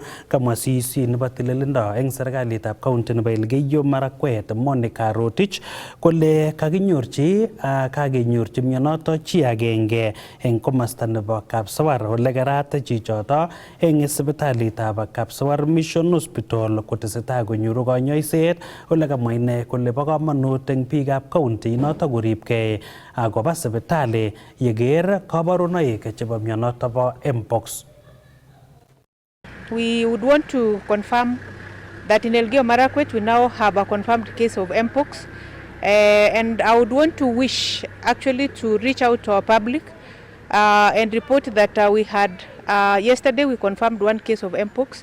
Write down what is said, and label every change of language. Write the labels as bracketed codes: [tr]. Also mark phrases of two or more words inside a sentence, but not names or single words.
[kln] Kamwa CC nebo tililindo eng serikalitab county nebo Elgeyo Marakwet Monica Rotich kole kakenyorchi mionoto chi agenge eng komasta nebo Kapsawar ole kerat chichoto eng sipitalitab Kapsawar Mission Hospital kotesetai konyoru konyoiset ole kamwa ine kole bo komonut eng biikab county noto koribkei akoba sipitali yeker kabarunoik chebo mionoto bo mpox. [en] We would want to confirm that in Elgeyo Marakwet we now have a confirmed case of mpox, and I would want to wish actually to reach out to our public and report that we had yesterday we confirmed one case of mpox.